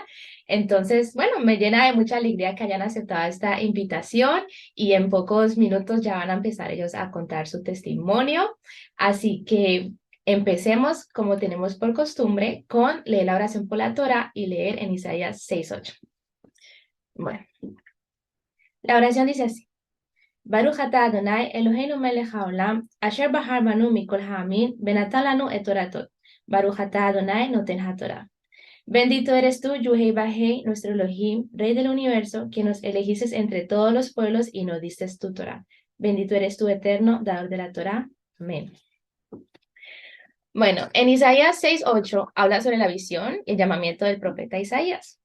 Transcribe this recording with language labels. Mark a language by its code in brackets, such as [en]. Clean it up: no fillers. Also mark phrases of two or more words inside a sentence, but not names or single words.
[es] Entonces, bueno, me llena de mucha alegría que hayan aceptado esta invitación y en pocos minutos ya van a empezar ellos a contar su testimonio. Así que empecemos, como tenemos por costumbre, con leer la oración por la Torah y leer en Isaías 6:8. Bueno, la oración dice así. [he] ברוך אתה אדוני אלוהינו מלך העולם, אשר בחר בנו מכל העמים, ונתן לנו את תורתו. ברוך אתה אדוני נותן התורה. [es] Bendito eres tú, Yuhei Bajei, nuestro Elohim, Rey del universo, que nos elegiste entre todos los pueblos y nos diste tu Torah. Bendito eres tú, eterno, dador de la Torah. Amén. Bueno, en Isaías 6:8 habla sobre la visión y el llamamiento del profeta Isaías.